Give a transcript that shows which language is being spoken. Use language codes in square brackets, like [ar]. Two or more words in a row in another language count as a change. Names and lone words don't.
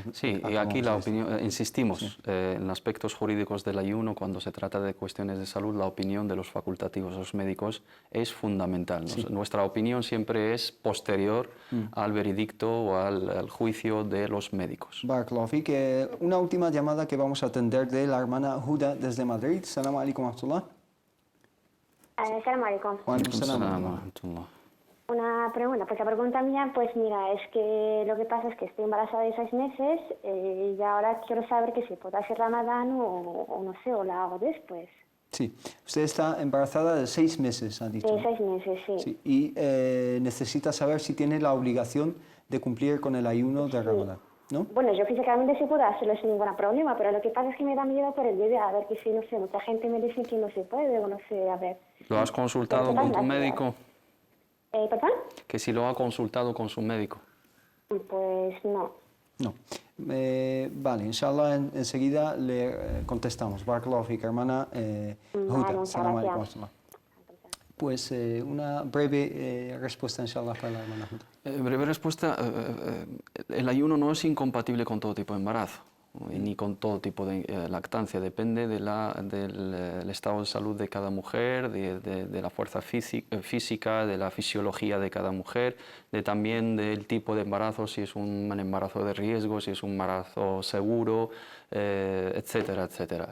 [es] Sí, y aquí la opinión, insistimos, en aspectos jurídicos del ayuno, cuando se trata de cuestiones de salud, la opinión de los facultativos, los médicos, es fundamental. Sí. Nuestra opinión siempre es posterior al veredicto o al juicio de los médicos. [ar] بارك الله فيك. [es] Una última llamada que vamos a atender de la hermana Huda desde Madrid. [ar] السلام عليكم ورحمة الله. السلام عليكم. وعليكم السلام ورحمة الله. [es] Una pregunta, pues la pregunta mía, pues mira, es que lo que pasa es que estoy embarazada de 6 meses y ahora quiero saber que si puedo hacer Ramadán o no sé, o la hago después. Sí, usted está embarazada de 6 meses, ha dicho. De 6 meses, sí. Sí. Y necesita saber si tiene la obligación de cumplir con el ayuno de Ramadán, ¿no? Bueno, yo físicamente sí puedo hacerlo sin ningún problema, pero lo que pasa es que me da miedo por el bebé, a ver que si, no sé, mucha gente me dice que no se puede o no sé, a ver. ¿Lo has consultado con tu médico? ¿Perdón? Que si lo ha consultado con su médico. Pues no. No. Vale, inshallah enseguida le contestamos. [ar] بارك الله فيك, hermana Huda. السلام عليكم. [es] Pues una breve respuesta, inshallah, para la hermana Huda. Breve respuesta. El ayuno no es incompatible con todo tipo de embarazo. ni con todo tipo de lactancia, depende del estado de salud de cada mujer, de la fuerza física, de la fisiología de cada mujer, también del tipo de embarazo, si es un embarazo de riesgo, si es un embarazo seguro, etcétera, etcétera.